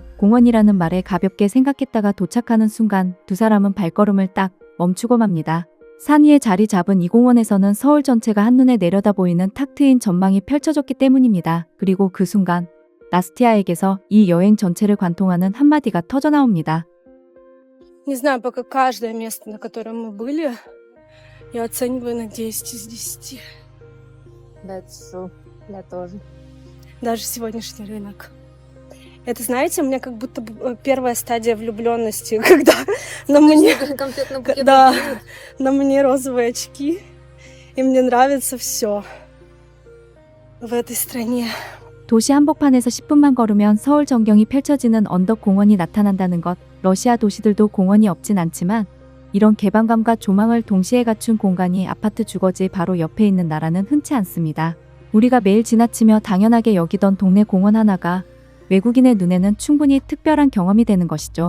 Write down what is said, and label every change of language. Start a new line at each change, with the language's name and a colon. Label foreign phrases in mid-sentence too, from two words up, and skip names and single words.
Korean: 공원이라는 말에 가볍게 생각했다가 도착하는 순간 두 사람은 발걸음을 딱 멈추고 맙니다. 산 위에 자리 잡은 이 공원에서는 서울 전체가 한눈에 내려다 보이는 탁 트인 전망이 펼쳐졌기 때문입니다. 그리고 그 순간 나스티아에게서 이 여행 전체를 관통하는 한마디가 터져나옵니다.
Russian: Не знаю, пока каждое место, на котором мы были, я оцениваю на 10 из 10.
English: That's true.
Russian: Я тоже. Даже сегодняшний рынок. Это, знаете, у меня как будто первая стадия влюбленности, когда на мне, да, на мне розовые очки, и мне нравится все в этой стране.
Korean: 도시 한복판에서 10분만 걸으면 서울 전경이 펼쳐지는 언덕 공원이 나타난다는 것. 러시아 도시들도 공원이 없진 않지만 이런 개방감과 조망을 동시에 갖춘 공간이 아파트 주거지 바로 옆에 있는 나라는 흔치 않습니다. 우리가 매일 지나치며 당연하게 여기던 동네 공원 하나가 외국인의 눈에는 충분히 특별한 경험이 되는 것이죠.